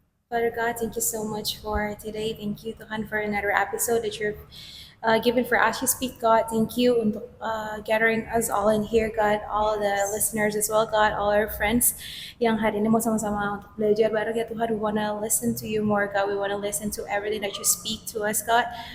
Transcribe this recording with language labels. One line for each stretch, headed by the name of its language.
English: Father God, thank you so much for today. Thank you, Tuhan, for another episode that you've given for us. You speak, God. Thank you untuk gathering us all in here, God. All the listeners as well, God. All our friends
Indonesian: yang hari ini mau sama-sama untuk belajar bareng ya Tuhan.
English: We wanna listen to you more, God. We wanna listen to everything that you speak to us, God.